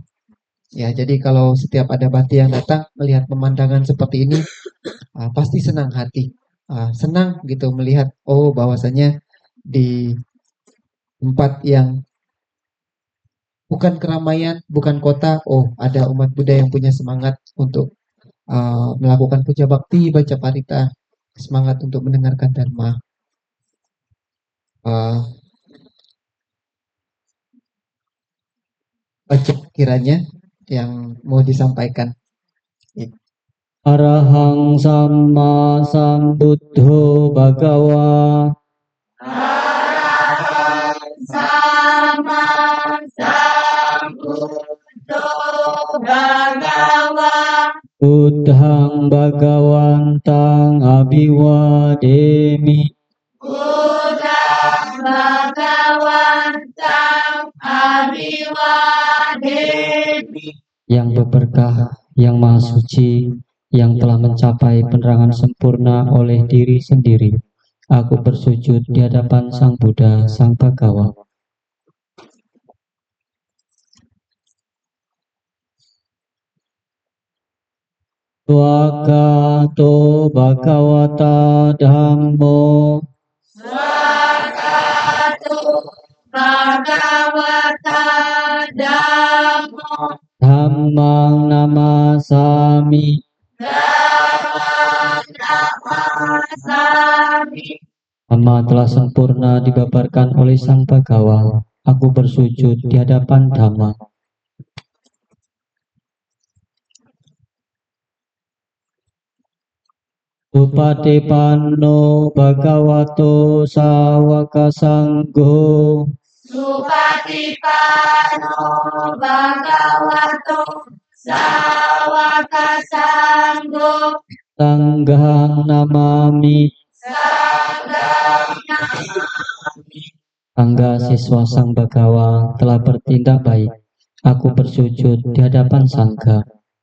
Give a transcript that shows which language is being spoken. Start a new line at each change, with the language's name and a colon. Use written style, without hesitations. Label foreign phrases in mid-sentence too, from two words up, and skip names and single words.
Indonesian: Ya, jadi kalau setiap ada bati yang datang melihat pemandangan seperti ini, pasti senang hati, senang gitu melihat bahwasanya di tempat yang bukan keramaian, bukan kota, ada umat Buddha yang punya semangat untuk melakukan puja bakti, baca parita, semangat untuk mendengarkan dharma. Baca kiranya yang mau disampaikan.
Pali: Arahang Samma Sambuddho Bhagawa. Arahang Samma Sambuddho Bhagawa. Buddhang Bhagawantang Abhiwademi. Buddhang Bhagawantang Abhiwademi.
Indonesian: Yang berberkah, yang maha suci, yang telah mencapai penerangan sempurna oleh diri sendiri. Aku bersujud di hadapan Sang Buddha, Sang Bhagawa.
Pali: Swagato Bhagavata Dhammo. Swagato Bhagavata Dhammo. Dhammang namasami.
Indonesian: Dhamma telah sempurna dibabarkan oleh Sang Bhagawa. Aku bersujud di hadapan Dhamma.
Pali: Upatipanno Bhagavato Sawaka Sangho Supatipanno Bhagavato Sawaka Sangho Sanghang Namami. Sanghang
Indonesian: Sangga siswa Sang Bhagawa telah bertindak baik. Aku bersujud di hadapan Sangga.